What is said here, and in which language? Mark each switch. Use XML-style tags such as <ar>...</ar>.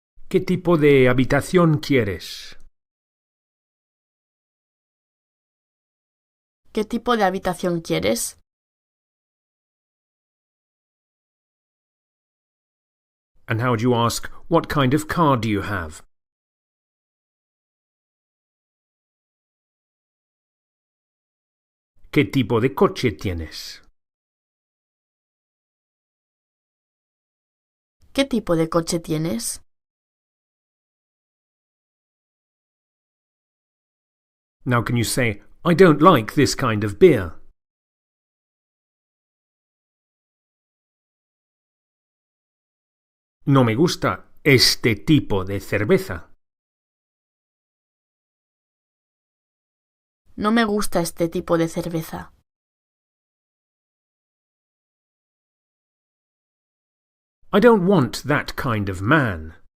<es>¿Qué tipo de habitación quieres? ¿Qué tipo de habitación quieres?</es> <en>And how would you ask, what kind of car do you have?</en> <es>¿Qué tipo de coche tienes? ¿Qué tipo de coche tienes?</es> <en>Now can you say, I don't like this kind of beer?</en> <es>No me gusta este tipo de cerveza. No me gusta este tipo de cerveza.</es> <en>I don't want that kind of man.</en>